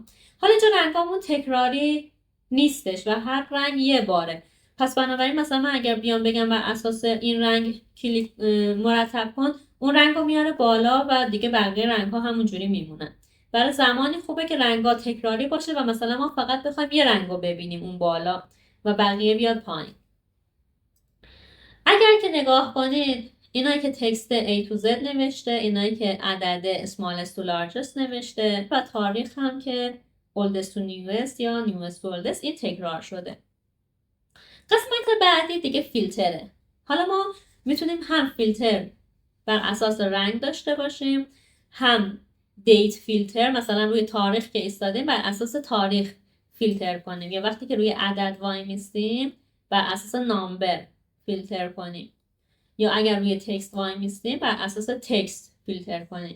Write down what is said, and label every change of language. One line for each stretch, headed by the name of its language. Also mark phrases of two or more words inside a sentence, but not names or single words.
Persian: حالا اینجا رنگامون تکراری نیستش و هر رنگ یه باره، پس بنابراین مثلا من اگر بیام بگم بر اساس این رنگ کلیک مرتب کن، اون رنگ رو میاره بالا و دیگه بقیه رنگ ها همونجوری میمونن. برای زمانی خوبه که رنگ ها تکراری باشه و مثلا ما فقط بخوایم یه رنگ رو ببینیم اون بالا و بقیه بیاد پایین. اگر که نگاه کنید اینایی که تکست
English: A to Z
Persian: نوشته، اینایی که عدد
English: smallest to largest
Persian: نوشته و تاریخ هم که
English: oldest to newest
Persian: یا
English: newest to oldest،
Persian: این تکرار شده. قسمت بعدی دیگه فیلتره. حالا ما میتونیم هم فیلتر بر اساس رنگ داشته باشیم، هم
English: date filter,
Persian: مثلا روی تاریخ که ایستادیم بر اساس تاریخ فیلتر کنیم، یا وقتی که روی عدد وای میستیم بر اساس نامبر فیلتر کنیم، یا اگر روی تکست وای میستیم بر اساس تکست فیلتر کنیم.